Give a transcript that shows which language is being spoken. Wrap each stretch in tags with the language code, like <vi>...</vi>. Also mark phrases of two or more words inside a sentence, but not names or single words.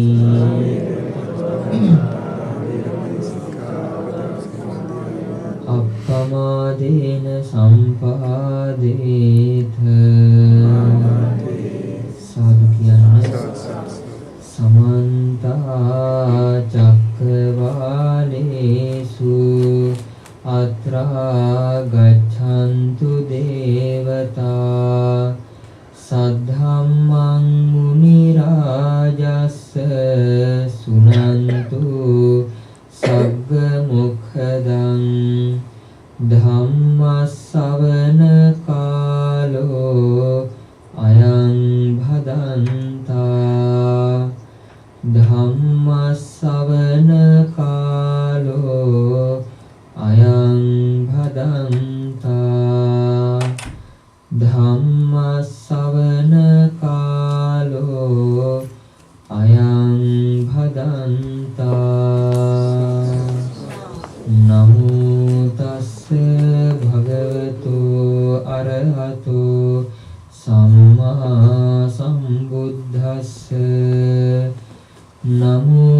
<pi>Appamādena sampādetha</pi> <si>සාදු කියන්නේ</si> <pi>Samantā චක්කවාලේසු අත්‍රා ගච්ඡන්තු දේවතා සද්ධම්මං මුනි රාජස්ස සුනන්තු සග්ග මොක්ඛදං ධම්මස්සවන කාලෝ අයං භදන්තා Dhammasavana kālo ayam bhadanta Dhammasavana kālo ayam bhadanta Namo tassa bhagavato arahato samma sambuddhassa Namo</pi>